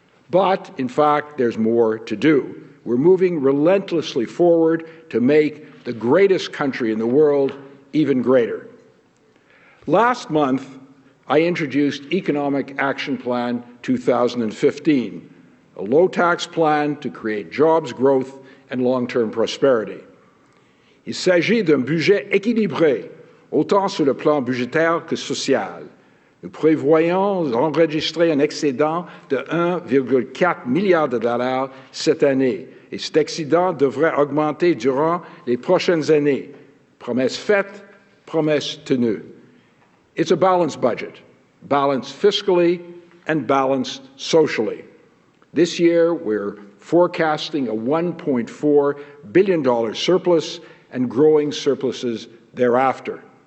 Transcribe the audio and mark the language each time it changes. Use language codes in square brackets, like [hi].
[en] But, in fact, there's more to do. We're moving relentlessly forward to make the greatest country in the world even greater. Last month, I introduced Economic Action Plan 2015, a low-tax plan to create jobs, growth, and long-term prosperity. [fr] Il s'agit d'un budget équilibré, autant sur le plan budgétaire que social. Nous prévoyons enregistrer un excédent de 1,4 milliard de dollars cette année, et cet excédent devrait augmenter durant les prochaines années. Promesse faite, promesse tenue. [en] It's a balanced budget, balanced fiscally and balanced socially. This year, we're forecasting a $1.4 billion surplus and growing surpluses thereafter.